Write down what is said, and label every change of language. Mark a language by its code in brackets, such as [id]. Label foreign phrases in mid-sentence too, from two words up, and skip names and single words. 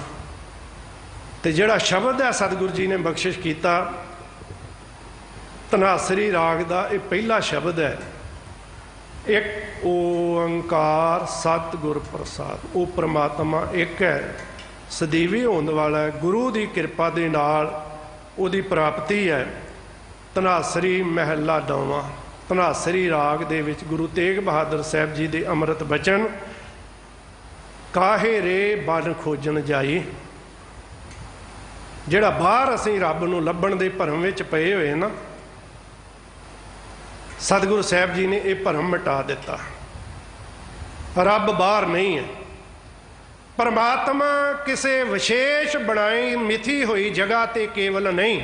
[pa] ਤੋ ਜਿਹੜਾ ਸ਼ਬਦ ਹੈ ਸਤਿਗੁਰੂ ਜੀ ਨੇ ਬਖ਼ਸ਼ਿਸ਼ ਕੀਆ, [hi] धनासरी राग का यह पहला शब्द है। [pa] ਏਕ ਓਂਕਾਰ ਸਤਗੁਰ ਪ੍ਰਸਾਦ, [hi] वो परमात्मा एक है, सदीवी होने वाला है। [pa] ਗੁਰੂ ਕੀ ਕ੍ਰਿਪਾ ਕੇ ਨਾਲ ਉਹਦੀ ਪ੍ਰਾਪਤੀ ਹੈ। ਧਨਾਸਰੀ ਮਹਲਾ ਨੌਵਾਂ, ਧਨਾਸਰੀ ਰਾਗ ਦੇ ਵਿਚ ਗੁਰੂ ਤੇਗ ਬਹਾਦਰ ਸਾਹਬ ਜੀ ਕੇ ਅੰਮ੍ਰਿਤ ਬਚਨ, ਕਾਹੇ ਰੇ ਬਨ ਖੋਜਨ ਜਾਈ। ਜਿਹੜਾ ਬਾਹਰ ਅਸੀਂ ਰੱਬ ਨੂੰ ਲੱਭਣ ਦੇ ਭਰਮ ਵਿਚ ਪਏ ਹੋਏ ਨਾ, ਸਤਿਗੁਰੂ ਸਾਹਬ ਜੀ ਨੇ ਯਹ ਭਰਮ ਮਿਟਾ ਦਿੱਤਾ। ਰੱਬ ਬਾਹਰ ਨਹੀਂ ਹੈ। [hi] परमात्मा किसी विशेष बनाई मिथी हुई जगह ते केवल नहीं।